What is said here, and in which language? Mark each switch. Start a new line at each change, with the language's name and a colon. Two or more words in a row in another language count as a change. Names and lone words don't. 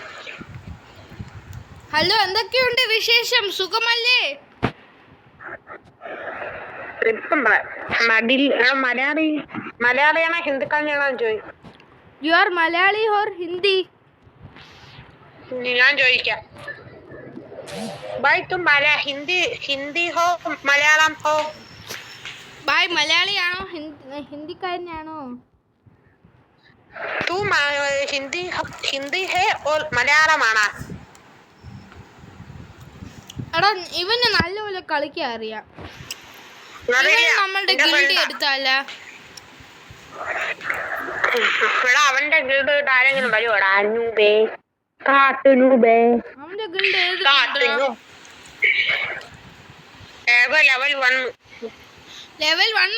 Malayalam: ഹലോ, എന്തൊക്കെയുണ്ട് വിശേഷം? സുഖമല്ലേ? മലയാളിയാണോ ഹിന്ദിക്കാരനാണോ ചോദിക്കും.
English: you are Malayali or Hindi?
Malayalam: ഞാൻ ചോദിക്കാം.
Hindi: भाई तुम हिंदी हो मलयालम हो?
Malayalam: भाई മലയാളിയാണോ ഹിന്ദിക്കാരനാണോ?
Hindi: तू हिंदी है और मलयालम आना?
Malayalam: എടാ ഇവന് നല്ലപോലെ കളിക്കാൻ അറിയാം. നമ്മളുടെ ഗിൽഡ് എടുത്താല അവന്റെ ഗിൽഡ് ആരെങ്കിലും വരുവാടാ? അവന്റെ ഗിൽഡ് ലെവൽ 1.